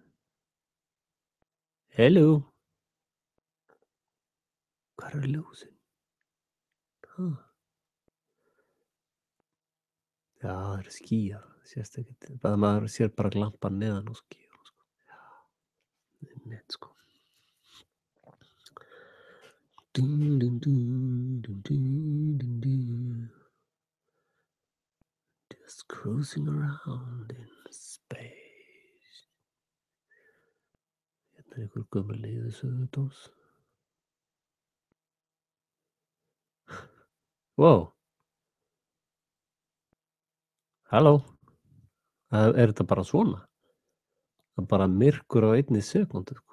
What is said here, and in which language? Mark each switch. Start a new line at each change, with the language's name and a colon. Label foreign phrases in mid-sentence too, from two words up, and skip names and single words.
Icelandic: Hello? Hvar eru ljósin? Já, það eru skýjar, sést ekkert. Maður sér bara glampan neðan á skýjunum, sko. Já, einmitt, sko.
English: Just cruising around in space.
Icelandic: Hérna er einhver gömul leiðisögudós. Wow. Halló. Er þetta bara svona? Það er bara myrkur á einni sekúndu, sko.